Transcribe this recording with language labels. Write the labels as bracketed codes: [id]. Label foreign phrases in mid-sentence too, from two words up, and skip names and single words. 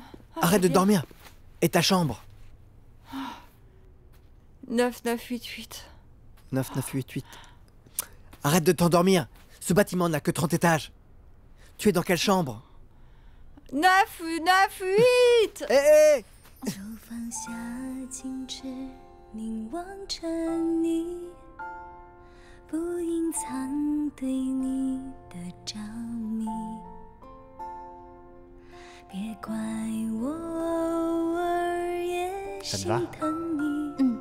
[fr] Arrête de dormir. Et ta chambre? 9988. 9988. Arrête de t'endormir. Ce bâtiment n'a que 30 étages. Tu es dans quelle chambre? 998. Hé! [zh] 就放下矜持，凝望着你，不隐藏对你的着迷。别怪我偶尔也心疼你，